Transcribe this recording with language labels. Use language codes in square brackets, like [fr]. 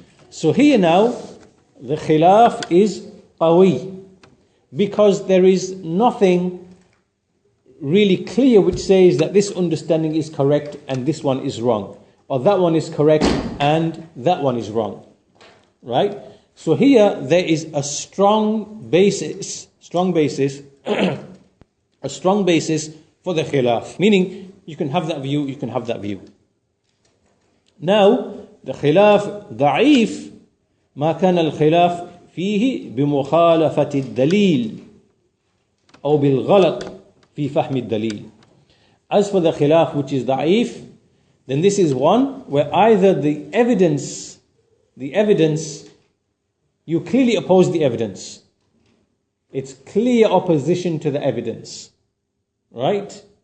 [en] So here now, the khilaf is qawi, because there is nothing really clear which says that this understanding is correct and this one is wrong, or that one is correct and that one is wrong. Right? So here there is a strong basis a strong basis for the khilaf, meaning you can have that view, you can have that view. Now, the khilaf da'if, [ar] ما كان الخلاف فيه بمخالفة الدليل أو بالغلط في فهم الدليل. [en] As for the khilaf which is da'if, then this is one where either the evidence, you clearly oppose the evidence. It's clear opposition to the evidence. Right?